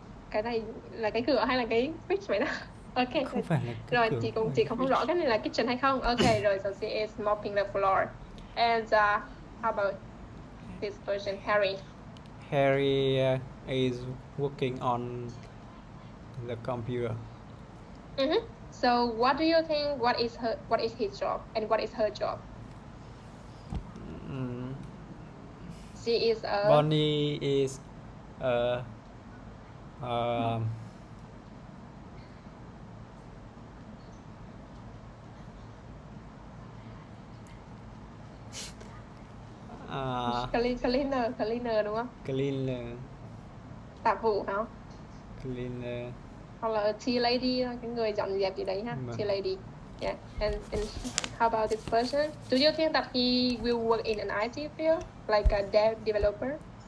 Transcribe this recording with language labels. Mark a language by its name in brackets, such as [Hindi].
[Vietnamese] Cái này là cái cửa hay là cái fridge vậy đó? [English] Okay. [Vietnamese] Không phải là rồi chị không rõ cái này là kitchen hay không. Okay, rồi [English] so she is mopping the floor. And How about this person, Harry? Harry is working on the computer. Mm-hmm. So, what do you think? What is his job, and what is her job? Mm, She is a. Bonnie is uh, um, uh, [Vietnamese] Cleaner đúng không? [English] cleaner, [Vietnamese] Tạp vụ hả? [English] cleaner. [Vietnamese] Hoặc là tea lady, cái người dọn dẹp gì đấy ha. Vâng. [English] Tea lady. Yeah. And how about this person? Do you think that he will work in an IT field, like a developer,